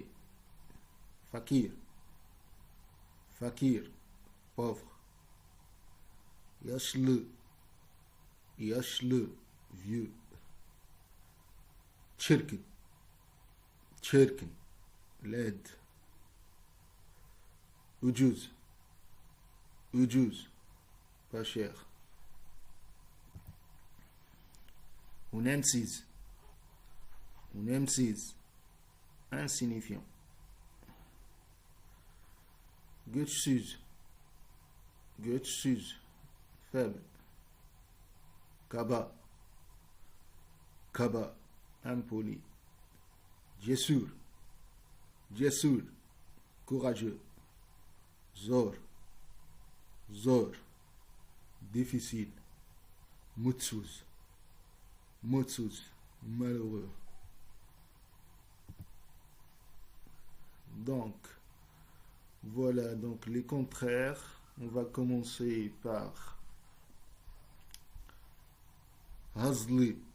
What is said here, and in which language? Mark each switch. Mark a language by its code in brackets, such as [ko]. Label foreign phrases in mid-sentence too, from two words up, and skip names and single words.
[tr] Fakir, pauvre. Yaşlı, vieux. Çirkin, laid. Ucuz, [fr] pas cher. [tr] Önemsiz, insignifiant. Güçsüz, faible. Kaba, impoli. Cesur, courageux. Zor, difficile. Mutsuz, [fr] malheureux. Donc, voilà donc les contraires. On va commencer par Hazlı.